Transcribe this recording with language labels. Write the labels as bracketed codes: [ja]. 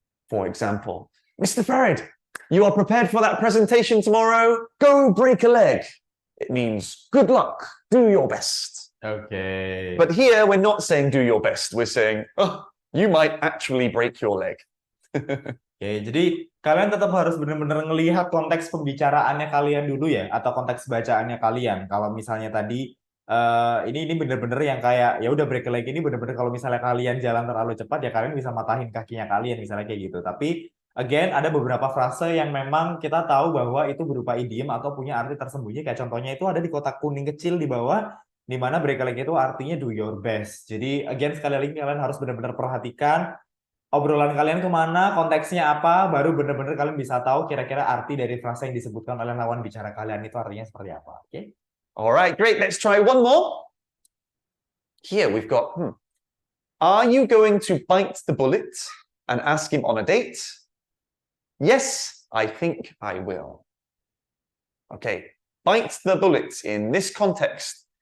[en] For example, Mr. Farid, you are prepared for that presentation tomorrow? Go break a leg. It means good luck, do your best. Okay. But here we're not saying do your best. We're saying, oh, you might actually break your leg. [id] Oke, jadi kalian tetap harus benar-benar ngelihat konteks pembicaraannya kalian dulu ya, atau konteks bacaannya kalian. Kalau misalnya tadi ini benar-benar yang kayak ya udah [en] break a leg [id] ini benar-benar kalau misalnya kalian jalan terlalu cepat ya kalian bisa matahin kakinya kalian misalnya kayak gitu. Tapi again ada beberapa frase yang memang kita tahu bahwa itu berupa idiom atau punya arti tersembunyi. Kayak contohnya itu ada di kotak kuning kecil di bawah, di mana [en] break a leg [id] itu artinya [en] do your best. [id] Jadi again sekali lagi kalian harus benar-benar perhatikan obrolan kalian kemana, konteksnya apa, baru benar-benar kalian bisa tahu kira-kira arti dari frase yang disebutkan oleh lawan bicara kalian itu artinya seperti apa. Oke? [en] All right, great. Let's try one more. Here we've got, are you going to bite the bullet and ask him on a date? Yes, I think I will. Okay, bite the bullet in this context.